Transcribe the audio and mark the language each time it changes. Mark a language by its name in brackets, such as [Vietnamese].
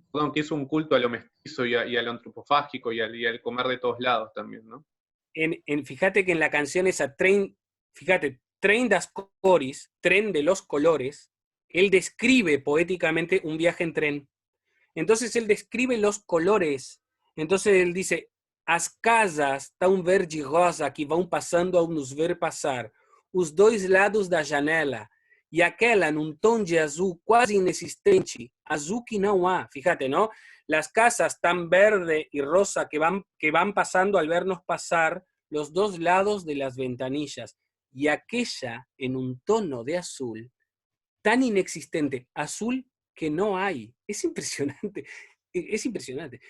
[Spanish] perdón, que hizo un culto a lo mestizo y a lo antropofágico y al comer de todos lados también, ¿no? Fíjate que en la canción esa, fíjate, Tren das Cores, Tren de los Colores, él describe poéticamente un viaje en tren. Entonces él describe los colores. Entonces él dice, [Portuguese] as casas tão verde e rosa que vão passando ao nos ver passar, os dois lados da janela, e aquela num tom de azul quase inexistente, azul que não há. [Spanish] Fíjate, ¿no? Las casas tan verde y rosa que van pasando al vernos pasar los dos lados de las ventanillas, y aquella en un tono de azul tan inexistente, azul que no hay. Es impresionante. Es impresionante.